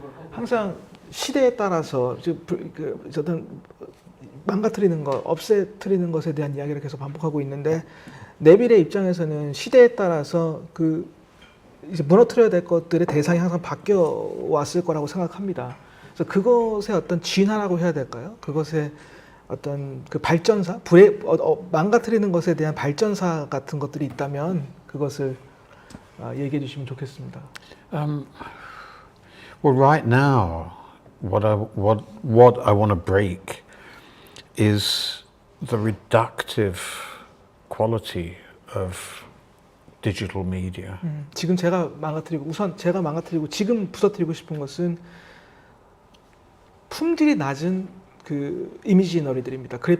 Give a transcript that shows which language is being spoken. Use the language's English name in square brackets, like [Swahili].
[Korean] 항상 시대에 따라서 어떤 망가뜨리는 것, 없애뜨리는 것에 대한 이야기를 계속 반복하고 있는데 네빌의 입장에서는 시대에 따라서 이제 무너뜨려야 될 것들의 대상이 항상 바뀌어 왔을 거라고 생각합니다. 그래서 그것의 어떤 진화라고 해야 될까요? 그것의 어떤 그 발전사, 망가뜨리는 것에 대한 발전사 같은 것들이 있다면 그것을 얘기해 주시면 좋겠습니다. [English] well, right now, what I want to break is the reductive quality of digital media. [Korean] 지금 제가 망가뜨리고 지금 부서뜨리고 싶은 것은 품질이 낮은 그 이미지너리들입니다.